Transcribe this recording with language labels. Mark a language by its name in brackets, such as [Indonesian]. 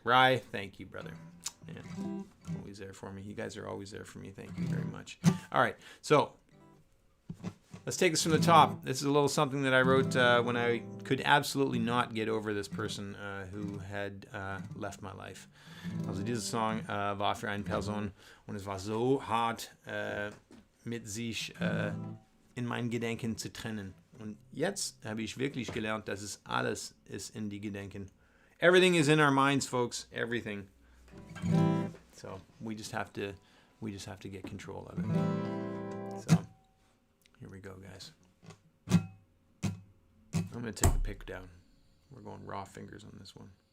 [English] Rye, thank you, brother. Yeah, always there for me. You guys are always there for me. Thank you very much. All right, so let's take this from the top. This is a little something that I wrote when I could absolutely not get over this person who had left my life. [German] Also dieser Song war für eine Person und es war so hart mit sich in mein Gedenken zu trennen. Und jetzt habe ich wirklich gelernt, dass es alles ist in die Gedenken. [English] Everything is in our minds, folks. Everything. So we just have to get control of it. So here we go, guys. I'm gonna take the pick down. We're going raw fingers on this one.